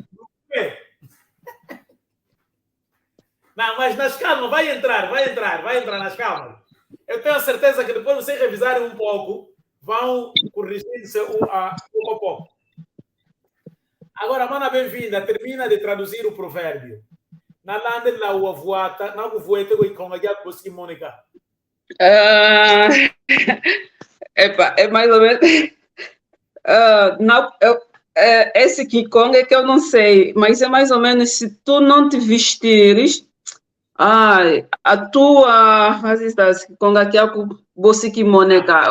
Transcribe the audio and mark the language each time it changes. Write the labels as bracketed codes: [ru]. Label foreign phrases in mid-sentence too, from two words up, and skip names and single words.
[pt] Não, mas nas calmas, vai entrar nas calmas. Eu tenho a certeza que depois vocês revisarem um pouco, vão corrigir-se pouco a pouco. Agora, mana bem-vinda, termina de traduzir o provérbio. [kg] Na lande na uavuata, na uvuete com ikonga já consegui Mônica. [pt] É mais ou menos. Esse Kikonga é que eu não sei, mas é mais ou menos se tu não te vestires, a tua Kikonga que é o Bosi Mônica.